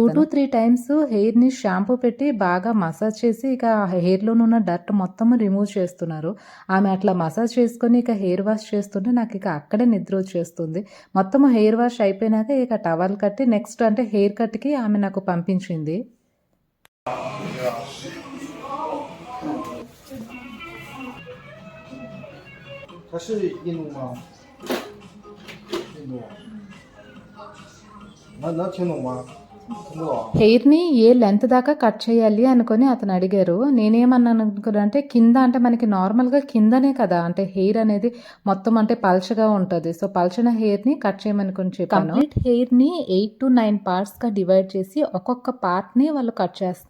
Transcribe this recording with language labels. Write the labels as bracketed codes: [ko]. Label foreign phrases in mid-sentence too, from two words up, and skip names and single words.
[en] 2 to 3 times [te] హెయిర్ని షాంపూ పెట్టి బాగా మసాజ్ చేసి ఇక హెయిర్లోనున్న ఉన్న డర్ట్ మొత్తం రిమూవ్ చేస్తున్నారు. ఆమె అట్లా మసాజ్ చేసుకొని ఇక [en] hair wash [te] చేస్తుంటే నాకు ఇక అక్కడే నిద్ర వచ్చేస్తుంది. మొత్తం [en] hair wash [te] అయిపోయినాక ఇక టవల్ కట్టి నెక్స్ట్ అంటే [en] hair cut [te] ఆమె నాకు పంపించింది. [zh] 他是印度吗？印度。能听懂吗？听不懂。 [te] హెయిర్ని ఏ లెంత్ దాకా కట్ చేయాలి అనుకొని అతను అడిగారు. నేనేమన్నాను అనుకున్నా అంటే కింద అంటే మనకి నార్మల్గా కిందనే కదా అంటే హెయిర్ అనేది మొత్తం అంటే పల్చగా ఉంటుంది. సో పల్చన హెయిర్ని కట్ చేయమనుకొని చెప్పాను. [en] complete hair 8 to 9 partsగా [te] డివైడ్ చేసి ఒక్కొక్క పార్ట్ని వాళ్ళు కట్ చేస్తారు.